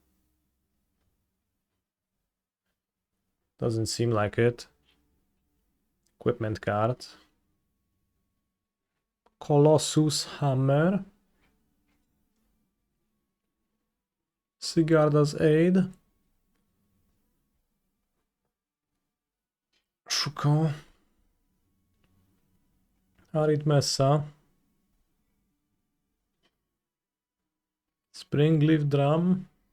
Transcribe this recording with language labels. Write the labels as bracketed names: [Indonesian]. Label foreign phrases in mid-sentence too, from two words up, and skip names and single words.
[English] Doesn't seem like it. Equipment card. Colossus Hammer. Sigarda's Aid. Shuko. Arithmessa. Springleaf Drum.